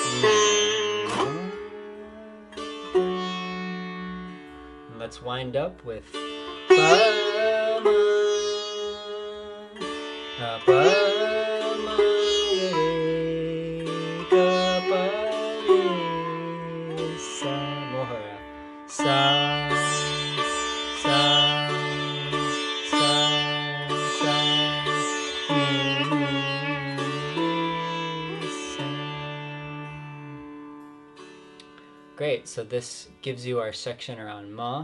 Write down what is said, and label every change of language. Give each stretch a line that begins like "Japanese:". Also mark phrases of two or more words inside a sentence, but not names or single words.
English: And let's wind up with pa, ma, pa, ma, re, ga, pa, re, sa, mohara. Sa, sa, Great, so this gives you our section around ma.